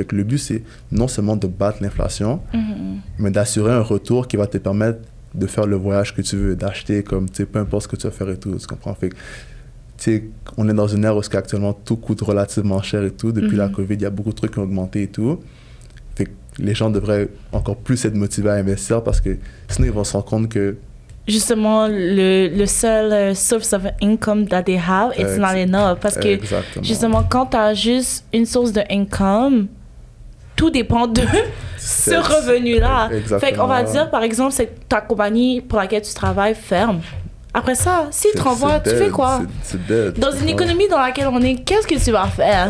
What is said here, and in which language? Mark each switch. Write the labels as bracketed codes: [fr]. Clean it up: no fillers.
[fr] Fait que le but, c'est non seulement de battre l'inflation, mais d'assurer un retour qui va te permettre de faire le voyage que tu veux, d'acheter comme, tu sais, peu importe ce que tu vas faire et tout, tu comprends? Fait que, tu sais, on est dans une ère où actuellement tout coûte relativement cher et tout. Depuis la COVID, il y a beaucoup de trucs qui ont augmenté et tout. Fait que les gens devraient encore plus être motivés à investir parce que sinon, ils vont se rendre compte que justement, le seul [en] source of income that they have, it's not enough. [fr] Parce que, justement, quand tu as juste une source de income, tout dépend de ce revenu-là. Fait qu'on va dire, par exemple, c'est ta compagnie pour laquelle tu travailles ferme. Après ça, si tu te renvoies, tu fais quoi? C'est dead. Dans une économie dans laquelle on est, qu'est-ce que tu vas faire?